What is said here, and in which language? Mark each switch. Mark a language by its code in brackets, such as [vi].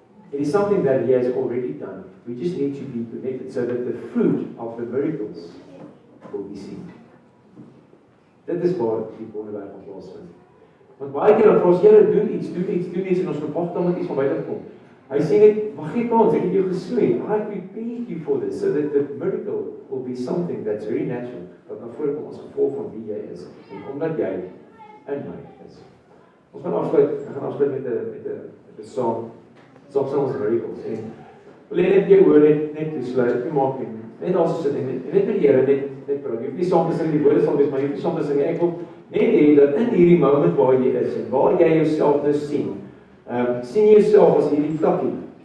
[en] It is something that he has already done. We just need to be connected so that the fruit of the miracles will be seen. [af] Dit is waar die wonderwerk van plaasvind. Want baie keer dan vra ons, Here, doen iets en ons verwag dan met iets van buite kom. Hy sê net, mag gee kans, ek het jou gesnoei. [en] I prepared you for this, so that the miracle will be something that's very natural, [af] wat na vore kom as gevolg van wie jy is, en omdat jy in my is. Ons gaan afsluit met 'n song, ons miracles, en wil net jou hoor, net toesluit, nie maak nie, net daar sit en net met die Here, net praat, jy hoef nie saam te sing, die woorde sal wees, maar jy hoef nie saam te sing, ek wil net hê dat in hierdie moment waar jy is, en waar jy jouself nou sien jouself as hierdie takkie.